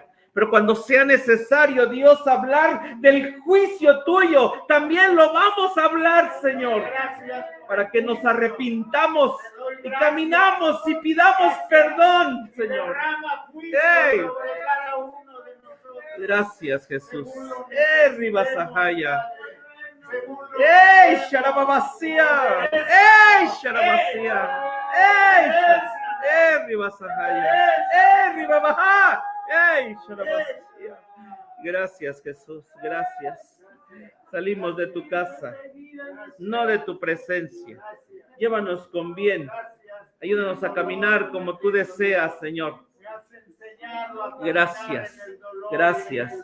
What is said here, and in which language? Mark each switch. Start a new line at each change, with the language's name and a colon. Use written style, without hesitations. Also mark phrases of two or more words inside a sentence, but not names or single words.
Spanish: Pero cuando sea necesario, Dios, hablar del juicio tuyo, también lo vamos a hablar, Señor. Para que nos arrepintamos y caminamos y pidamos perdón, Señor. ¡Hey! Gracias, Jesús. Ribasajaya. ¡Ey, Sharababasía! ¡Ey, Sharabasía! ¡Ey, Ribasajaya! ¡Ey, Ribabajá! ¡Ey, Sharabasía! Gracias, Jesús, gracias. Salimos de tu casa, no de tu presencia. Llévanos con bien. Ayúdanos a caminar como tú deseas, Señor. Gracias, gracias.